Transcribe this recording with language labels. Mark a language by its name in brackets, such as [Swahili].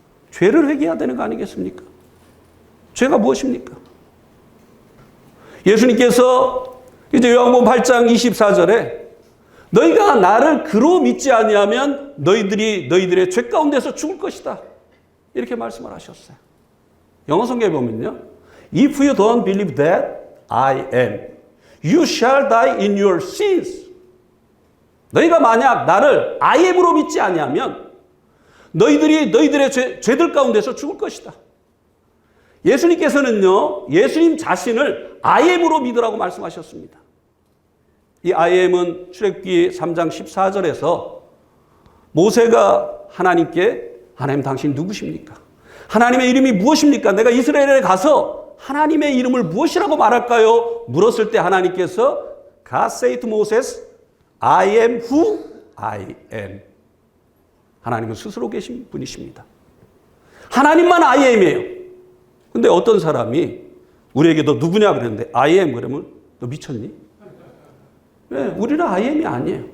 [Korean] 죄를 회개해야 되는 거 아니겠습니까? 죄가 무엇입니까? 예수님께서 이제 요한복음 8장 24절에 너희가 나를 그로 믿지 아니하면 너희들의 죄 가운데서 죽을 것이다. 이렇게 말씀을 하셨어요. 영어 성경에 보면요. [English] If you don't believe that I am, you shall die in your sins. [Korean] 너희가 만약 나를 I am으로 믿지 아니하면 너희들의 죄들 가운데서 죽을 것이다. 예수님께서는요, 예수님 자신을 I am으로 믿으라고 말씀하셨습니다. 이 I am은 출애굽기 3장 14절에서 모세가 하나님께 하나님 당신 누구십니까? 하나님의 이름이 무엇입니까? 내가 이스라엘에 가서 하나님의 이름을 무엇이라고 말할까요? 물었을 때 하나님께서 [English] God said to Moses, I am who I am. [Korean] 하나님은 스스로 계신 분이십니다. 하나님만 I am이에요. 근데 어떤 사람이 우리에게 너 누구냐 그랬는데 I am 그러면 너 미쳤니? 왜? 우리는 I am이 아니에요.